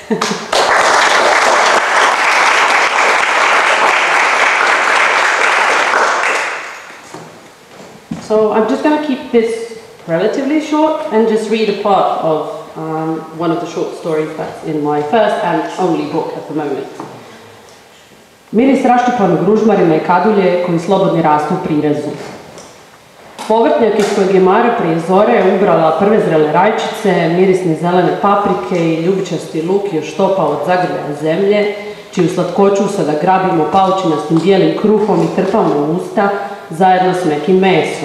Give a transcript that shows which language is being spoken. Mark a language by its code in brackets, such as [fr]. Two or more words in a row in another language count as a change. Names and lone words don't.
[en] So I'm just going to keep this relatively short and just read a part of one of the short stories that's in my first and only book at the moment. [hr] Miris raštipanog ružmarina i kadulje koji slobodni rastu u prirezu. Povrtnjak iz kojeg je Mara prije zore ubrala prve zrele rajčice, mirisne zelene paprike i ljubičasti luk još topa od zagrljaja zemlje, čiju slatkoću sada grabimo paučinastim bijelim kruhom i trpamo u usta zajedno s nekim mesom.